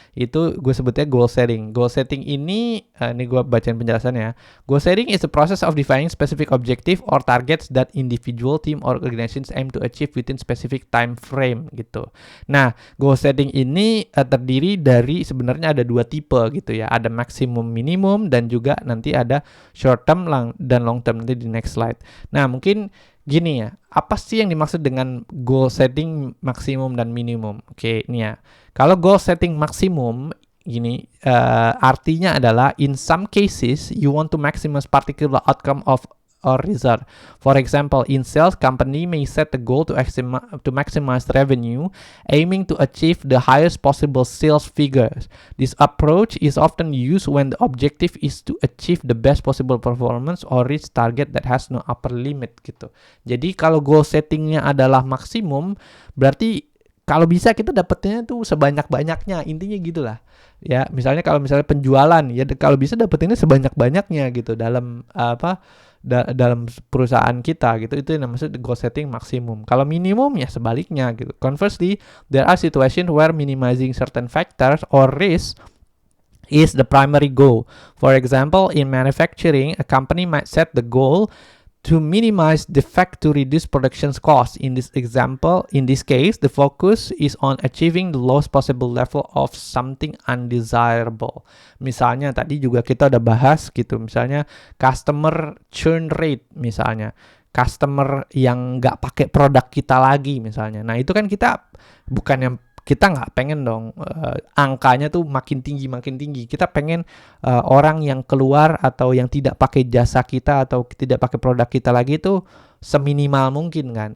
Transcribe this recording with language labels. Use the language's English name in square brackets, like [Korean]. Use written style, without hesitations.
[Indonesian] Itu gue sebutnya goal setting. Goal setting ini gue bacain penjelasannya. [English] Goal setting is the process of defining specific objective or targets that individual, team, or organizations aim to achieve within specific time frame gitu. [Indonesian] Nah, goal setting ini terdiri dari sebenarnya ada 2 tipe gitu ya. Ada maximum, minimum, dan juga nanti ada short term dan long term nanti di next slide. Nah, mungkin gini ya, apa sih yang dimaksud dengan goal setting maksimum dan minimum? Oke, ini ya. Kalau goal setting maksimum, gini, artinya adalah [English] in some cases you want to maximize particular outcome of or result. For example, in sales, company may set the goal to maximize revenue, aiming to achieve the highest possible sales figures. This approach is often used when the objective is to achieve the best possible performance or reach target that has no upper limit gitu. [Indonesian] Jadi kalau goal settingnya adalah maksimum, berarti kalau bisa kita dapetnya tuh sebanyak-banyaknya, intinya gitulah. Ya, misalnya kalau misalnya penjualan, ya kalau bisa dapetinnya sebanyak-banyaknya gitu dalam dalam perusahaan kita gitu. Itu yang maksud goal setting maksimum. Kalau minimum ya sebaliknya gitu. [English] Conversely, there are situations where minimizing certain factors or risks is the primary goal. For example, in manufacturing, a company might set the goal to minimize defect to reduce production costs. In this case, the focus is on achieving the lowest possible level of something undesirable. [Indonesian] Misalnya tadi juga kita udah bahas gitu, misalnya customer churn rate misalnya. Customer yang nggak pakai produk kita lagi misalnya. Nah itu kan kita bukan yang kita nggak pengen dong angkanya tuh makin tinggi. Kita pengen orang yang keluar atau yang tidak pakai jasa kita atau tidak pakai produk kita lagi itu seminimal mungkin kan.